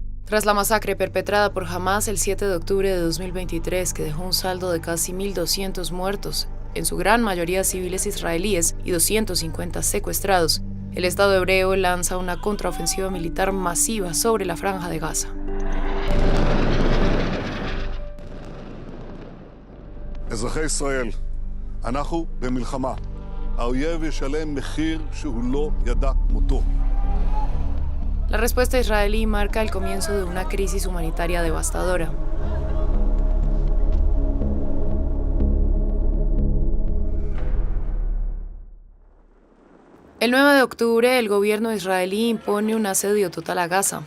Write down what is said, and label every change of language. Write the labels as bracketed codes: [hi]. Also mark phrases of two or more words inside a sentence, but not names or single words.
[es] Tras la masacre perpetrada por Hamás el 7 de octubre de 2023, que dejó un saldo de casi 1.200 muertos, en su gran mayoría civiles israelíes, y 250 secuestrados, el Estado hebreo lanza una contraofensiva militar masiva sobre la Franja de Gaza. [he] אזרחי ישראל, אנחנו במלחמה. האויב ישלם מחיר שהוא לא ידע כמותו. [es] La respuesta israelí marca el comienzo de una crisis humanitaria devastadora. El 9 de octubre, el gobierno israelí impone un asedio total a Gaza.